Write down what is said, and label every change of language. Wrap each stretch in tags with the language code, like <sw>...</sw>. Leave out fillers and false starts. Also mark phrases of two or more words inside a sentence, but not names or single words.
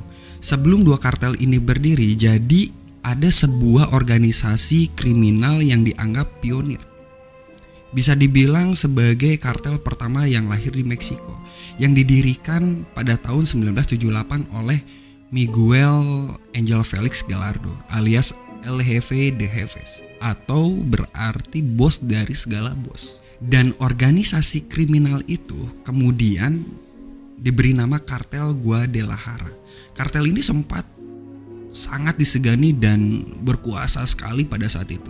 <id>Sebelum 2 kartel ini berdiri, jadi ada sebuah organisasi kriminal yang dianggap pionir. Bisa dibilang sebagai kartel pertama yang lahir di Meksiko, yang didirikan pada tahun 1978 oleh Miguel Angel Felix Gallardo alias El Jefe de Jefes, atau berarti bos dari segala bos. Dan organisasi kriminal itu kemudian diberi nama Kartel Guadalajara. Kartel ini sempat sangat disegani dan berkuasa sekali pada saat itu.</id>